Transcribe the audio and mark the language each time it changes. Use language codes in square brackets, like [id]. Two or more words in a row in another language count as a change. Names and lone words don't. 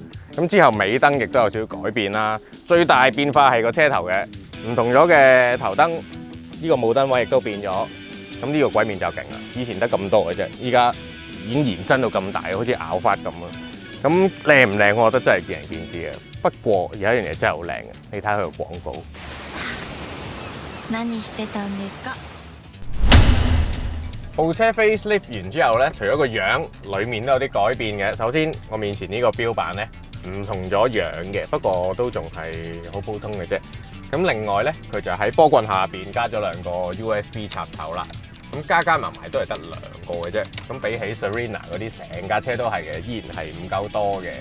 [yue] 咁之後尾燈亦都有少少改變啦。最大變化係個車頭嘅，唔同咗嘅頭燈，呢個霧燈位亦都變咗。咁呢個鬼面就勁啦，以前得咁多嘅啫，依家已經延伸到咁大，好似咬發咁咯。咁靚唔靚？我覺得真係見仁見智嘅。不過有一樣嘢真係好靚嘅，你睇下佢個廣告。 [ja] 何してたんですか？ [yue] 部車 facelift 完之後咧，除咗個樣，裡面都有啲改變嘅。首先，我面前呢個標板咧唔同咗樣嘅，不過都仲係好普通嘅啫。咁另外咧，佢就喺波棍下邊加咗2個 USB 插頭啦。咁加埋都係得2個嘅啫。咁比起 Serena 嗰啲成架車都係嘅，依然係唔夠多嘅。